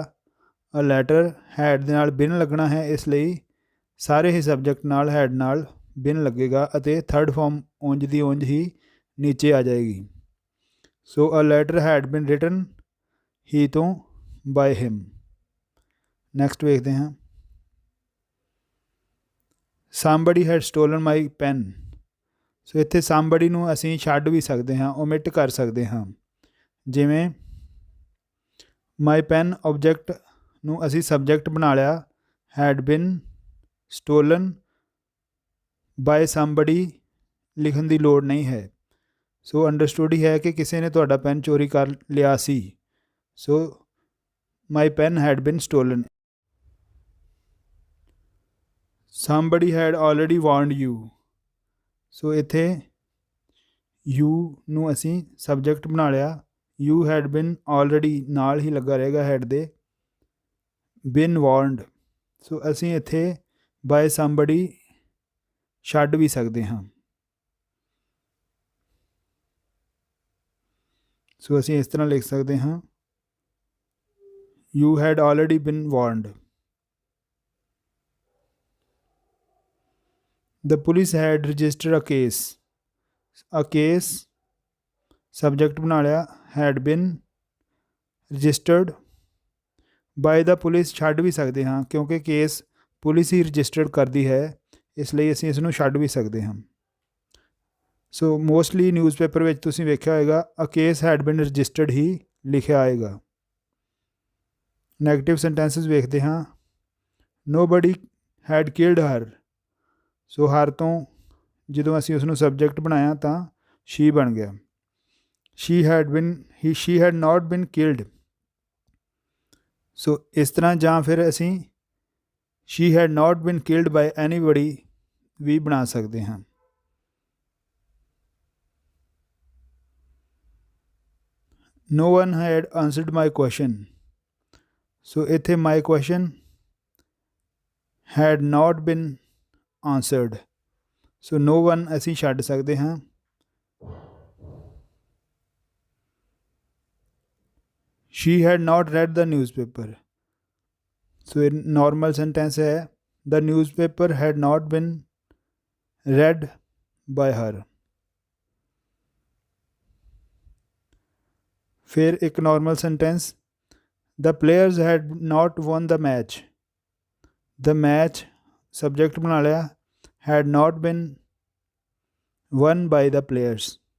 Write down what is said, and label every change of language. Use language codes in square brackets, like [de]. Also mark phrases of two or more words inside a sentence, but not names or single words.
[en] a letter had [pa] ਦੇ ਨਾਲ ਬਿਨ ਲੱਗਣਾ ਹੈ, ਇਸ ਲਈ ਸਾਰੇ ਹੀ ਸਬਜੈਕਟ ਨਾਲ ਹੈਡ ਨਾਲ ਬਿਨ ਲੱਗੇਗਾ ਅਤੇ [en] third form [pa] ਉਂਝ ਦੀ ਉਂਝ ਹੀ ਨੀਚੇ ਆ ਜਾਏਗੀ। [en] so a letter had been written [pa] ਹੀ ਤੋਂ [en] by him. [pa] ਨੈਕਸਟ ਵੇਖਦੇ ਹਾਂ। [en] somebody had stolen my pen। [pa] ਸੋ ਇੱਥੇ somebody ਨੂੰ ਅਸੀਂ ਛੱਡ ਵੀ ਸਕਦੇ ਹਾਂ, ਓਮਿਟ ਕਰ ਸਕਦੇ ਹਾਂ। ਜਿਵੇਂ [en] my pen [pa] ਆਬਜੈਕਟ ਨੂੰ ਅਸੀਂ ਸਬਜੈਕਟ ਬਣਾ ਲਿਆ, [en] had been stolen by somebody [pa] ਲਿਖਣ ਦੀ ਲੋੜ ਨਹੀਂ ਹੈ। ਸੋ ਅੰਡਰਸਟੂਡ ਹੀ ਹੈ ਕਿ ਕਿਸੇ ਨੇ ਤੁਹਾਡਾ ਪੈਨ ਚੋਰੀ ਕਰ ਲਿਆ ਸੀ। [en] ਸੋ my pen had been stolen। somebody had already warned you। [pa] ਸੋ ਇੱਥੇ you ਨੂੰ ਅਸੀਂ ਸਬਜੈਕਟ ਬਣਾ ਲਿਆ, [en] you had been already [pa] ਨਾਲ ਹੀ ਲੱਗਾ ਰਹੇਗਾ ਹੈਡ ਦੇ, [en] been warned। [pa] ਸੋ ਅਸੀਂ ਇੱਥੇ [en] by somebody [pa] ਛੱਡ ਵੀ ਸਕਦੇ ਹਾਂ। ਸੋ ਅਸੀਂ ਇਸ ਤਰ੍ਹਾਂ ਲਿਖ ਸਕਦੇ ਹਾਂ, [en] you had already been warned। The police had registered a case। a case [pa] ਸਬਜੈਕਟ ਬਣਾ ਲਿਆ, [en] had been registered by the police [pa] ਛੱਡ ਵੀ ਸਕਦੇ ਹਾਂ, ਕਿਉਂਕਿ ਕੇਸ ਪੁਲਿਸ ਹੀ ਰਜਿਸਟਰਡ ਕਰਦੀ ਹੈ, ਇਸ ਲਈ ਅਸੀਂ ਇਸ ਨੂੰ ਛੱਡ ਵੀ ਸਕਦੇ ਹਾਂ। ਸੋ [en] mostly newspaper [pa] ਵਿੱਚ ਤੁਸੀਂ ਵੇਖਿਆ ਹੋਏਗਾ [en] a case had been registered [pa] ਹੀ ਲਿਖਿਆ ਆਏਗਾ। [en] negative sentences [pa] ਵੇਖਦੇ ਹਾਂ। [en] nobody had killed her। [pa] ਸੋ ਹਰ ਤੋਂ ਜਦੋਂ ਅਸੀਂ ਉਸ ਨੂੰ ਸਬਜੈਕਟ ਬਣਾਇਆ ਤਾਂ she ਬਣ ਗਿਆ। [en] she had not been killed। [pa] ਸੋ ਇਸ ਤਰ੍ਹਾਂ, ਜਾਂ ਫਿਰ ਅਸੀਂ [en] she had not been killed by anybody [pa] ਵੀ ਬਣਾ ਸਕਦੇ ਹਾਂ। [en] no one had answered my question। ਸੋ ਇੱਥੇ my question had not been answered। [pa] ਸੋ [en] no one [pa] ਅਸੀਂ ਛੱਡ ਸਕਦੇ ਹਾਂ। [en] she had not read the newspaper। [pa] ਸੋ ਇਹ [en] normal sentence [pa] ਹੈ, [en] the newspaper had not been read by her। [pa] ਫਿਰ ਇੱਕ [en] normal sentence, the players had not won the match। the match [pa] ਸਬਜੈਕਟ ਬਣਾ ਲਿਆ, [en] had not been won by the players।